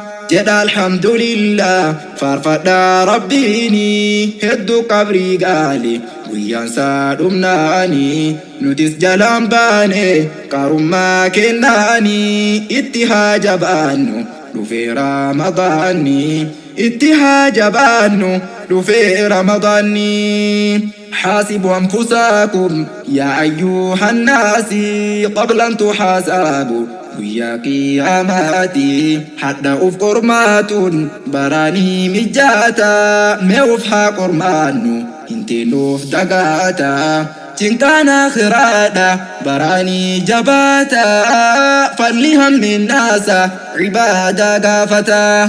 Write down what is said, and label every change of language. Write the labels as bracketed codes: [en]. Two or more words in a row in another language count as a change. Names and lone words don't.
[om] Jedha alhamdulillah, faarfadhaa Rabbiini, hedduu qabrii gaali, guyyaan saa dhumnaani. Nutis jalaan baane, qarummaa kennaani, itti haa jabaannu, dhufee Ramadaanni. Itti haa jabaannu, dhufee Ramadaanni. [ar] حاسبوا أنفسكم يا أيها الناس قبل أن تحاسبوا [om] guyyaa qiyaamaati. Hadha uf qormaatuun baraanii mijaata, mee uf haa qormaannu, hin teennuuf dagaata. Cinqaan aakhiraadha baraanii jabaata, falli hammin naasa ibaadaa gaafata.